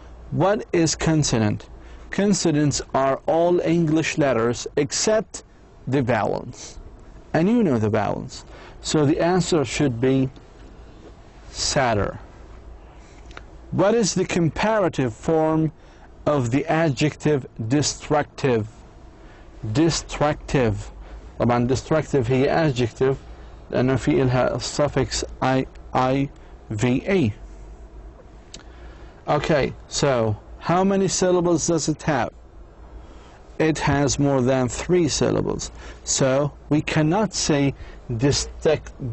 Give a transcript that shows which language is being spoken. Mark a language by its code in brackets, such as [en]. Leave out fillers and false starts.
[en] What is consonant? Consonants are all English letters except the vowels. And you know the vowels. So the answer should be sadder. What is the comparative form of the adjective destructive? Destructive. [ar] طبعا destructive هي adjective لأنه في إلها suffix IVA. [en] Okay, so how many syllables does it have? It has more than 3 syllables. So we cannot say destructiver.